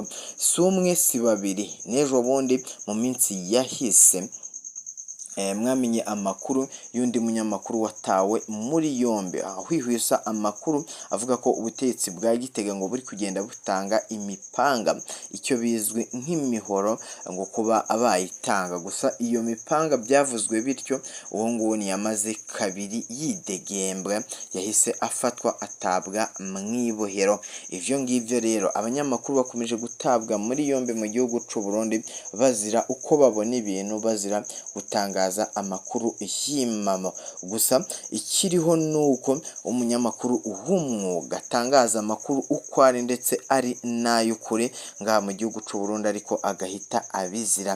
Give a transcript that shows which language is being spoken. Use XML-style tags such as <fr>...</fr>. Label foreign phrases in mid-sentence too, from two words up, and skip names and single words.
<rn>Si umwe si babiri, n'ejo bundi mu minsi yahise mwamenye amakuru y'undi munyamakuru watawe muri yombi, ahwihwisa amakuru avuga ko ubutegetsi bwa Gitega ngo buri kugenda butanga imipanga, icyo bizwi nk'imihoro, ngo kuba abayitanga. Gusa iyo mipanga byavuzwe bityo, uwo nguwo yamaze kabiri yidegembwa, yahise afatwa atabwa mu ibohero. Ivyo ngivyo rero abanyamakuru bakomeje gutabwa muri yombi mu gihugu cy'u Burundi bazira uko babona ibintu, bazira gutangaza amakuru y'imamo. Gusa ikiriho nuko umunyamakuru w'umwuga atangaza amakuru uko ari ndetse ari n'ay'ukuri ngaha mu gihugu cy'u Burundi, ariko agahita abizira.</rn>